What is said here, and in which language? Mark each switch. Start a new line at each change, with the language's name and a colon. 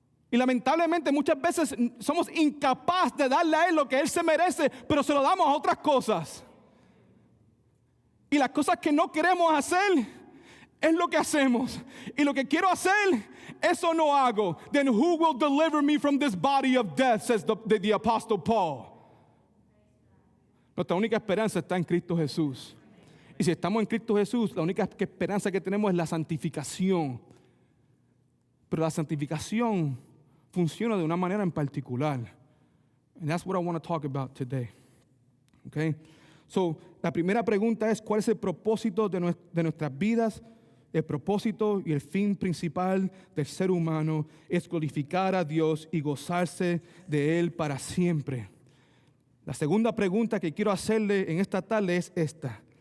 Spanish: Y lamentablemente muchas veces somos incapaces de darle a Él lo que Él se merece, pero se lo damos a otras cosas. Y las cosas que no queremos hacer es lo que hacemos. Y lo que quiero hacer, eso no hago.
English: Then who will deliver me from this body of death, says the Apostle Paul.
Spanish: Nuestra única esperanza está en Cristo Jesús. Y si estamos en Cristo Jesús, la única esperanza que tenemos es la santificación. Pero la santificación funciona de una manera en particular.
English: And that's what I want to talk about today. Okay?
Spanish: So, la primera pregunta es, ¿cuál es el propósito de nuestras vidas? El propósito y el fin principal del ser humano es glorificar a Dios y gozarse de Él para siempre. La segunda pregunta que quiero hacerle en esta tarde es esta.